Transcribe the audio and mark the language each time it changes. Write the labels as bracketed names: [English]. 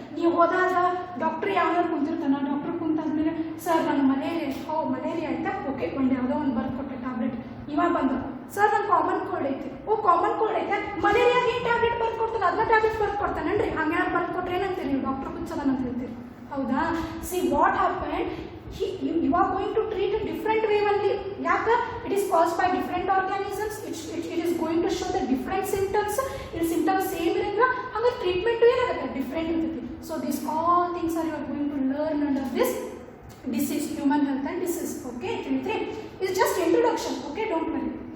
[Kannada] ನೀವು ಹೋದಾಗ ಡಾಕ್ಟರ್ ಯಾವ್ದಾರು ಕುಂತಿರ್ತಾನ, ಡಾಕ್ಟರ್ ಕುಂತಾದ್ಮೇಲೆ ಸರ್ ನಾನು ಮಲೇರಿಯಾ ಆಯ್ತಾ, ಓಕೆ ಒಂದು ಯಾವುದೋ ಒಂದು ಬರ್ಕೊಟ್ಟೆ ಟ್ಯಾಬ್ಲೆಟ್. ಇವಾಗ ಬಂದ ಸರ್ ನನ್ನ ಕಾಮನ್ ಕೋಲ್ಡ್ ಐತಿ, ಕಾಮನ್ ಕೋಲ್ಡ್ ಐತೆ, ಮಲೇರಿಯಾಗೆ ಏನು ಟ್ಯಾಬ್ಲೆಟ್ ಬರ್ಕೊಡ್ತಾನೆ ಅದನ್ನ ಟ್ಯಾಬ್ಲೆಟ್ ಬರ್ಕೊಡ್ತಾನೇನ್ರಿ? ಹಂಗೇನಾರು ಬರ್ಕೊಟ್ರೆ ಏನಂತೀರಿ ನೀವು, ಡಾಕ್ಟರ್ ಕುಚ್ಚದನ ಅಂತ ಹೇಳ್ತೀರಿ. ಹೌದಾ. [English] See what happen, you are going to treat a different way only. [Kannada] ಯಾಕೆ? [English] It is caused by different organisms. It is going to show the different symptoms. [Kannada] ಇಲ್ಲಿ ಸಿಂಪ್ಟಮ್ಸ್ ಸೇಮ್ ಇರಂಗ, ಹಂಗೆ treatment ಏನಾಗುತ್ತೆ different ಇರ್ತೈತಿ. [English] So this all things are you are going to learn under this disease, human health and disease. Okay, [Kannada] ತಿಳಿದ್ರಿ? [English] It's just introduction. Okay, don't worry.